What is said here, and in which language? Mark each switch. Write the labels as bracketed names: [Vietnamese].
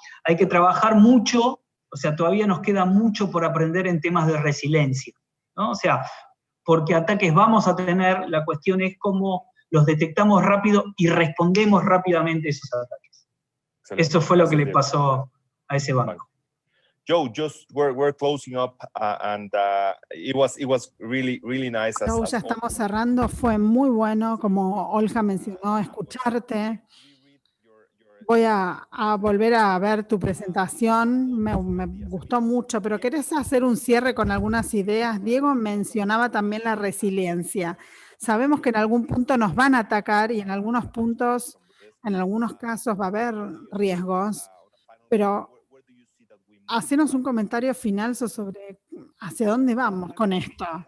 [Spanish] Hay que trabajar mucho, o sea, todavía nos queda mucho por aprender en temas de resiliencia, ¿no? O sea, porque ataques vamos a tener, la cuestión es cómo los detectamos rápido y respondemos rápidamente a esos ataques. Excelente. Eso fue lo que le pasó a ese banco. [English] Joe, we're closing up and it was really nice. [Spanish] Joe, ya estamos cerrando, fue muy bueno, como Olga mencionó, escucharte. Voy a volver a ver tu presentación, me gustó mucho, pero ¿querés hacer un cierre con algunas ideas? Diego mencionaba también la resiliencia. Sabemos que en algún punto nos van a atacar y en algunos puntos, en algunos casos va a haber riesgos, pero hacenos un comentario final sobre hacia dónde vamos con esto.